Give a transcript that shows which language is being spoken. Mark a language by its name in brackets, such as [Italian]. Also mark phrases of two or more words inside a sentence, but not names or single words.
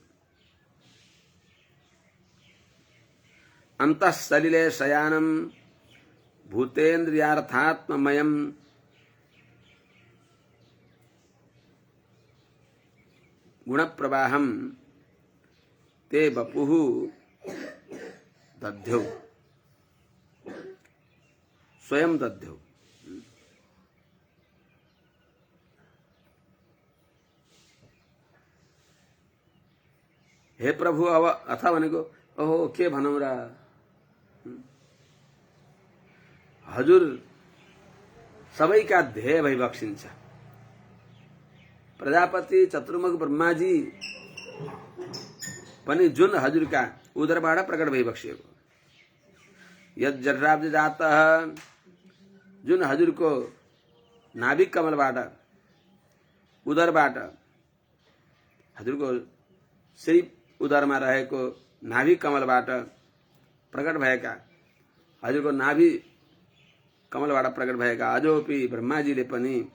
[Sanskrit] अंतः सलिले शयानम भूतेन्द्रियार्थात्ममयं गुणप्रवाहं ते वपुः दध्यौ स्वयं दध्यौ। [Nepali] हे प्रभु, अब अथ भनेको ओहो के भनौं र, हजुर सबैका ध्येय भइबक्सिन्छ। प्रजापति चतुर्मुख ब्रह्माजी पनि जुन हजुरका उदरबाट प्रकट भइबक्सिएको, यज्जठराब्जजातः जुन हजुरको नाभिक कमलबाट उदरबाट हजुरको श्री उदरमा रहेको नाभि कमलबाट प्रकट भएका, हजुरको नाभि कमलबाट प्रकट भएका अजोपि ब्रह्माजीले पनि,